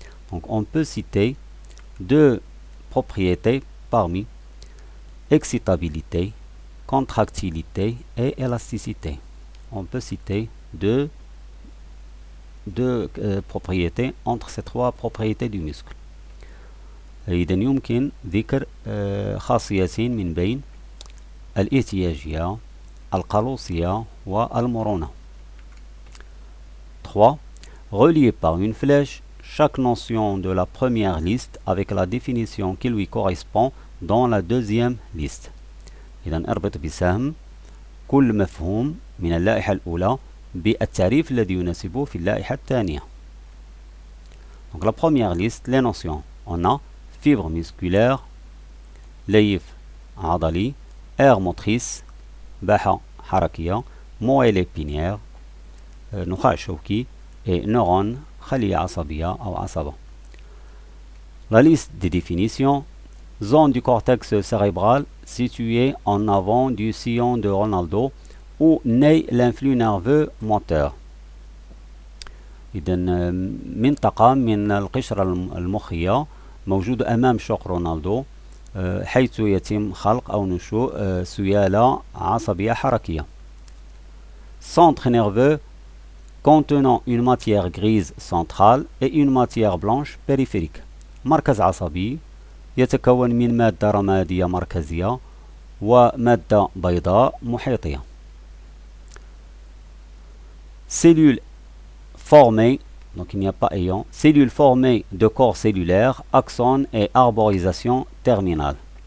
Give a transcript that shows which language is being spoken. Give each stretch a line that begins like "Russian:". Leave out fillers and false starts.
French: Donc on peut citer 2 propriétés parmi excitabilité, contractilité et élasticité. On peut citer deux propriétés entre ces 3 propriétés du muscle.
Arabic: إذا يمكن ذكر خاصيتين من بين الاحتياجية، القلوصية والمرونة.
French: 3. Relier par une flèche chaque notion de la première liste avec la définition qui lui correspond dans la deuxième liste.
Arabic: إذا اربط بسهم كل مفهوم من اللائحة الأولى بالتعريف الذي يناسبه في اللائحة الثانية.
French: Donc la première liste, les notions. On a fibre musculaire,
Arabic: ليف عضلي،
French: aire motrice،
Arabic: باحة حركية،
French: moelle épinière،
Arabic: نخاع شوكي،
French: et neurone،
Arabic: خلية عصبية أو عصبة.
French: La liste des définitions: zone du cortex cérébral située en avant du sillon de Ronaldo où naît l'influx nerveux moteur.
Arabic: إذن منطقة من القشرة المخية موجودة أمام شوق رونالدو حيث يتم خلق أو نشوء سيالة عصبية حركية.
French: Centre nerveux contenant une matière grise centrale et une matière blanche périphérique.
Arabic: مركز عصبي يتكون من مادة رمادية مركزية ومادة بيضاء محيطية.
French: Cellules formées, donc il n'y a pas ayant, cellules formées de corps cellulaires, axones et arborisation terminale.